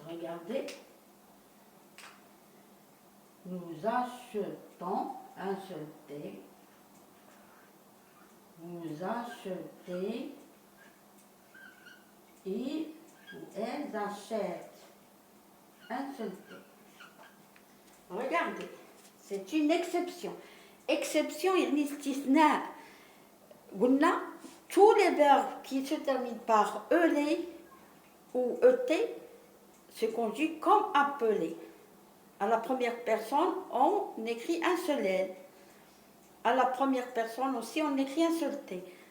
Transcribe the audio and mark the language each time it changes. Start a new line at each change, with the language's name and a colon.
French: Regardez, nous achetons, un seul T, vous achetez, il ou elle achète, un seul T. Regardez, c'est une exception.
Arabic: Exception, يعني استثناء. قلنا
French: tous les verbes qui se terminent par ELE ou ET se conjuguent comme appeler. À la première personne, on écrit un seul L. À la première personne aussi, on écrit un seul T.